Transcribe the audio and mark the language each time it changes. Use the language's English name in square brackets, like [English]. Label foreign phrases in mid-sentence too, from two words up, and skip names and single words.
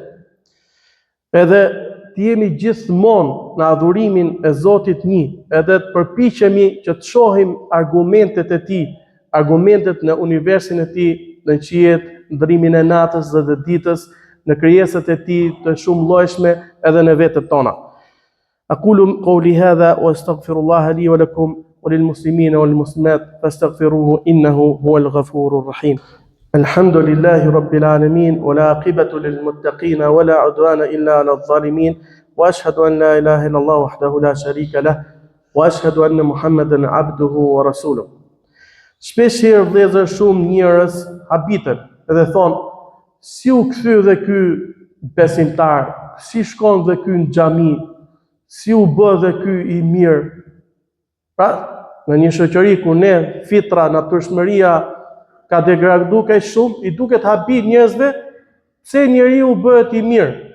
[Albanian] Edhe të jemi gjithmonë në adhurimin e Zotit një, edhe të përpiqemi që të shohim argumentet e tij, argumentet në universin e tij, në qiejt, ndrimin e natës dhe të ditës, në krijesat e tij të shumë llojshme edhe në vetët tona. [Arabic] أقول قولي هذا وأستغفر الله لي ولكم وللمسلمين والمسلمات فاستغفروه إنه هو الغفور الرحيم. الحمد لله رب العالمين والعاقبة للمتقين ولا عدوان إلا على الظالمين وأشهد أن لا إله إلا الله وحده لا شريك له وأشهد أن محمدا عبده ورسوله. [Albanian] Shpesh herë vëllezër shumë njerëz habiten dhe thonë, si u kthy dhe ky besimtar, si shkon dhe ky në xhami, si u bë dhe ky i mirë. Pra, në një shoqëri ku ne fitra, natyrshmëria ka degraduar kaq shumë, i duket habi njerëzve pse njeriu bëhet i mirë.